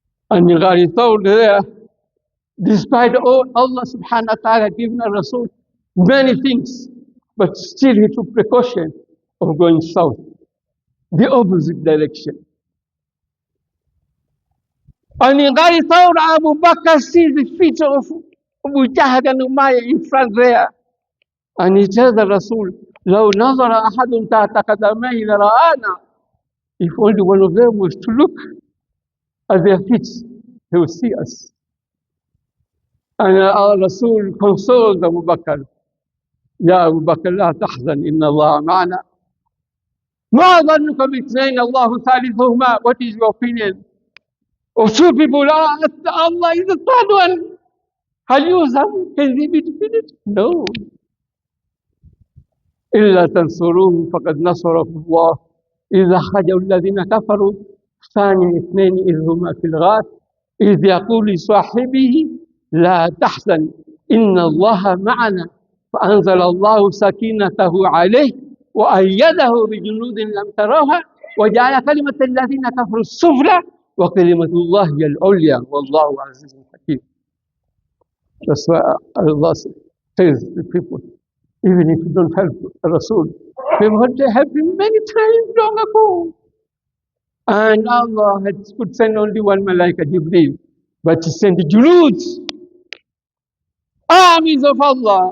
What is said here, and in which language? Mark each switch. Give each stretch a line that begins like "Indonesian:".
English: And in Ghari Thawr there, despite all Allah subhanahu wa ta'ala giving Rasul many things, but still he took precaution of going south, the opposite direction. And in Ghari Thawr, Abu Bakr sees the feet of Abu Jahl and Umayyah in front there. And he tells the Rasul,
Arabic: لو نظر أحد تحت قدميه لرآنا.
English: If only one of them was to look at their feet, they would see us. And our Rasul consoled Abu Bakr.
Arabic: يا أبو بكر لا تحزن إن الله معنا. ما ظنك باثنين الله ثالثهما.
English: What is your opinion of two people? Allah is the third one.
Arabic: هل يوزن?
English: Can they be defeated? No.
Arabic: إلا تنصروه فقد نصره الله إذا أخرجه الذين كفروا ثاني اثنين إذ هما في الغار إذ يقول لصاحبه لا تحزن إن الله معنا فأنزل الله سكينته عليه وأيده بجنود لم تروها وجعل كلمة الذين كفروا السفلى وكلمة الله هي العليا والله عزيز حكيم.
English: That's why Allah tells the people, even if you don't help Rasul, they want to help him many times long ago. And Allah could send only one Malaika, Jibreel, but He sent Junud, armies of Allah.